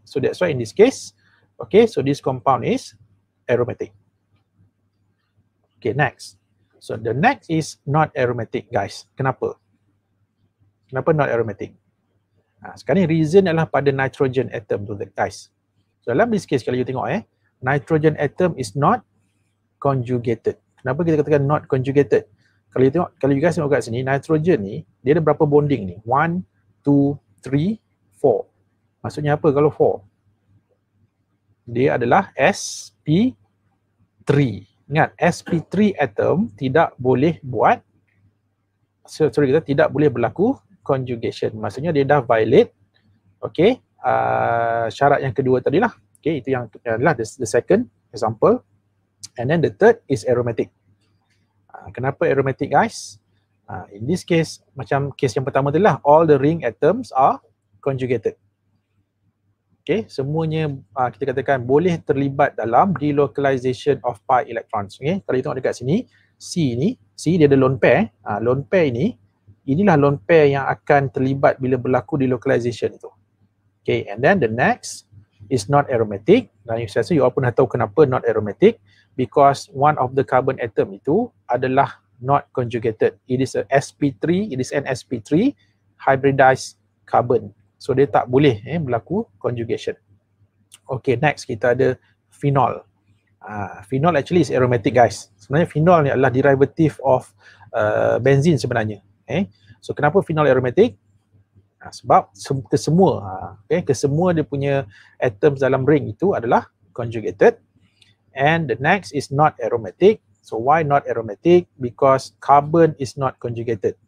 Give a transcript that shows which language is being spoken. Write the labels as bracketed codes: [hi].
[en] So that's why in this case, okay, so this compound is aromatic. Okay, next. So the next is not aromatic guys. [ms] Kenapa? Kenapa [en] not aromatic? [ms] Sekarang ni [en] reason [ms] adalah pada nitrogen atom tu guys. [en] So [ms] dalam [en] this case [ms] kalau [en] you [ms] tengok [en] nitrogen atom is not conjugated. [ms] Kenapa kita katakan not conjugated? Kalau you tengok, kalau you guys tengok kat sini, nitrogen ni dia ada berapa bonding ni? 1, 2, 3, 4. Maksudnya apa kalau 4? Dia adalah sp3. Ingat, sp3 atom tidak boleh buat kita tidak boleh berlaku conjugation. Maksudnya dia dah violate okay, syarat yang kedua tadi lah. Okay, itu yang adalah [en] the second example. And then the third is aromatic. [ms] Kenapa [en] aromatic guys? In this case, [ms] macam case yang pertama tadi lah, [en] all the ring atoms are conjugated. [ms] Okay, semuanya kita katakan boleh terlibat dalam [en] delocalization of pi electrons. [ms] Okay, kalau you tengok dekat sini, C ni, C dia ada lone pair. Lone pair ini, inilah lone pair yang akan terlibat bila berlaku delocalization itu. [en] Okay, and then the next is not aromatic. [ms] Dan saya rasa you all pun dah tahu kenapa [en] not aromatic. Because one of the carbon atom [ms] itu [en] adalah not conjugated. It is a sp3, it is an sp3 hybridized carbon. [ms] So dia tak boleh berlaku conjugation. [en] Okay, next [ms] kita ada phenol. [en] Phenol actually is aromatic guys. [ms] Sebenarnya phenol ni adalah [en] derivative of benzene [ms] sebenarnya. So kenapa phenol aromatic? Sebab kesemua dia punya atoms dalam ring itu adalah conjugated. [en] And the next is not aromatic. So why not aromatic? Because carbon is not conjugated.